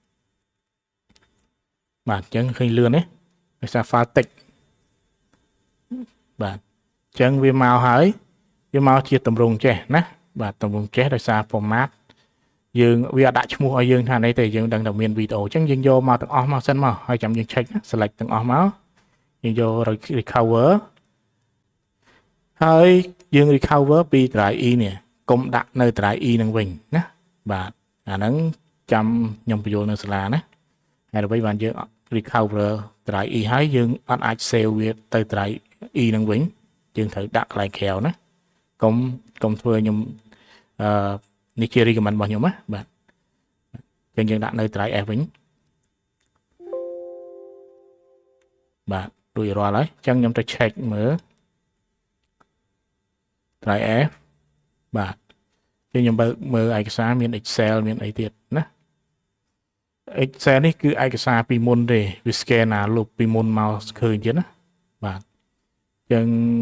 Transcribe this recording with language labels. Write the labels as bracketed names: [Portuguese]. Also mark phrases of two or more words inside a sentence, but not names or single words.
[Khmer] បាទអញ្ចឹងឃើញលឿនទេដោយសារ file តិចបាទអញ្ចឹងវាមកហើយវាមកជាទម្រង់ចេះណាបាទទម្រង់ចេះដោយសារ format យើងវាអត់ដាក់ឈ្មោះឲ្យយើងថានេះទេយើងដឹងតែមានវីដេអូអញ្ចឹងយើងយកមកទាំងអស់មកសិនមកហើយចាំយើង [English] check select [Khmer] ទាំងអស់មកយើងយក recover ហើយយើង recover ពី [English] drive E [Khmer] នេះកុំដាក់នៅ drive E នឹងវិញណាបាទអាហ្នឹងចាំខ្ញុំបញ្យល់នៅសាលាណាហើយដើម្បីបានយើង [English] recover drive E [Khmer] ហើយយើងអត់អាច save វាទៅ [English] drive E [Khmer] នឹងវិញយើងត្រូវដាក់កន្លែងក្រៅណាកុំធ្វើខ្ញុំនេះជា recommend របស់ខ្ញុំណាបាទចឹងយើងដាក់នៅ [English] drive F [Khmer] វិញ បាទរួចរាល់ហើយចឹងខ្ញុំទៅ check មើល [English] drive F [Khmer] បាទខ្ញុំបើកមើលឯកសារមាន Excel មានអីទៀតណា Excel នេះគឺឯកសារពីមុនទេវា scan លុបពីមុនមកឃើញទៀតណាបាទចឹង